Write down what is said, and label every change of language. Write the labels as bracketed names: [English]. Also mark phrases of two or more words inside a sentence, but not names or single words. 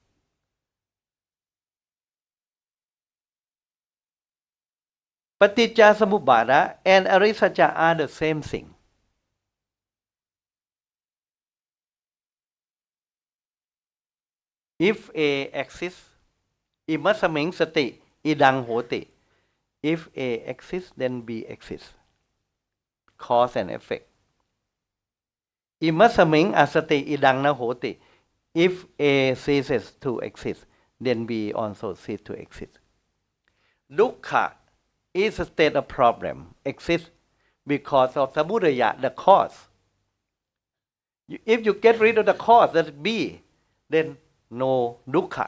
[English] Paticca samuppada and Ariya Satya are the same thing. If A exists, [Pali] imasaming sati idang hoti. [English] If A exists, then B exists. Cause and effect. [Pali] Imasaming asati idang na hoti. [English] If A ceases to exist, then B also ceases to exist. Dukkha is a state of problem, exists because of samudaya, the cause. If you get rid of the cause, that's B, then no dukkha.